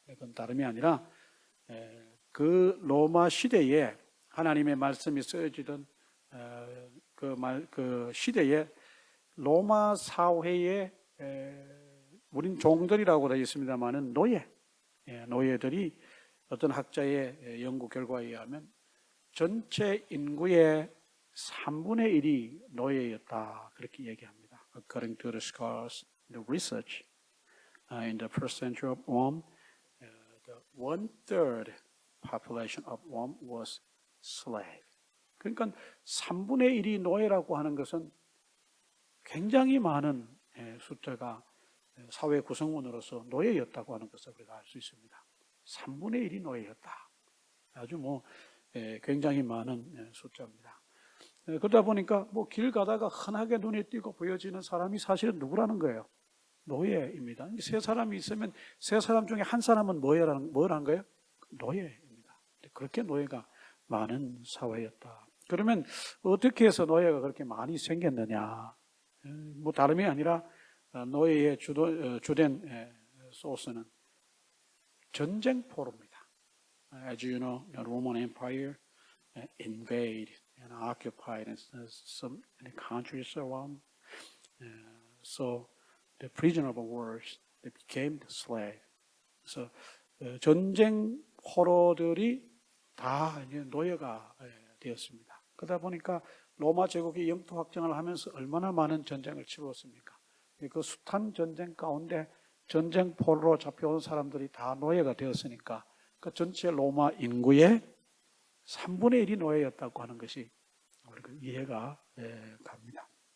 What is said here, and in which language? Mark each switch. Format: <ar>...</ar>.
<ko>그건 다름이 아니라 그 로마 시대에 하나님의 말씀이 쓰여지던 그 시대에 로마 사회에 우린 종들이라고 되어 있습니다만은 노예들이 어떤 학자의 연구 결과에 의하면 전체 인구의 3분의 1이 노예였다 그렇게 얘기합니다.</ko> <en>According to the scholars, the research in the first century of Rome, the 1/3 population of Rome was slave.</en> <ko>그러니까 3분의 1이 노예라고 하는 것은 굉장히 많은 숫자가 사회 구성원으로서 노예였다고 하는 것을 우리가 알 수 있습니다. 3분의 1이 노예였다. 아주 굉장히 많은 숫자입니다. 그러다 보니까 길 가다가 흔하게 눈에 띄고 보여지는 사람이 사실은 누구라는 거예요? 노예입니다. 세 사람이 있으면 세 사람 중에 한 사람은 뭘 한 거예요? 노예입니다. 그렇게 노예가 많은 사회였다. 그러면 어떻게 해서 노예가 그렇게 많이 생겼느냐? 다름이 아니라 노예의 주된 소스는 전쟁포로입니다.</ko> <en>As you know, the Roman Empire invaded and occupied some countries around. So the prisoner of war, they became the slave.</en> <ko>그래서 전쟁 포로들이 다 이제 노예가 되었습니다. 그러다 보니까 로마 제국이 영토 확장을 하면서 얼마나 많은 전쟁을 치루었습니까? 그 숱한 전쟁 가운데 전쟁 포로로 잡혀온 사람들이 다 노예가 되었으니까 그 전체 로마 인구의 3분의 1이 노예였다고 하는 것이 우리가 이해가 갑니다.</ko>